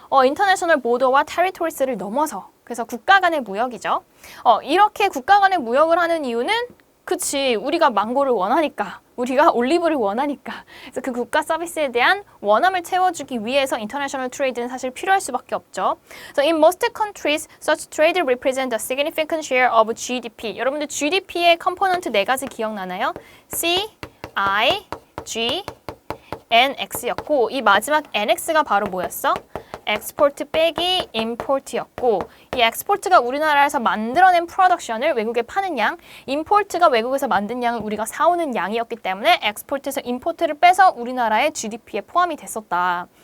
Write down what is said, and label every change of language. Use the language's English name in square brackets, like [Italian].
[Korean] 인터내셔널 보더와 테리토리스를 넘어서 그래서 국가 간의 무역이죠. 이렇게 국가 간의 무역을 하는 이유는 그치, 우리가 망고를 원하니까, 우리가 올리브를 원하니까. 그래서 그 국가 서비스에 대한 원함을 채워주기 위해서 인터내셔널 트레이드는 사실 필요할 수밖에 없죠. [English] So in most countries, such trade represent a significant share of GDP. [Korean] 여러분들 GDP의 컴포넌트 4가지 기억나나요? C, I, G, NX였고 이 마지막 NX가 바로 뭐였어? 엑스포트 빼기 임포트였고 이 엑스포트가 우리나라에서 만들어낸 프로덕션을 외국에 파는 양, 임포트가 외국에서 만든 양을 우리가 사오는 양이었기 때문에 엑스포트에서 임포트를 빼서 우리나라의 GDP에 포함이 됐었다.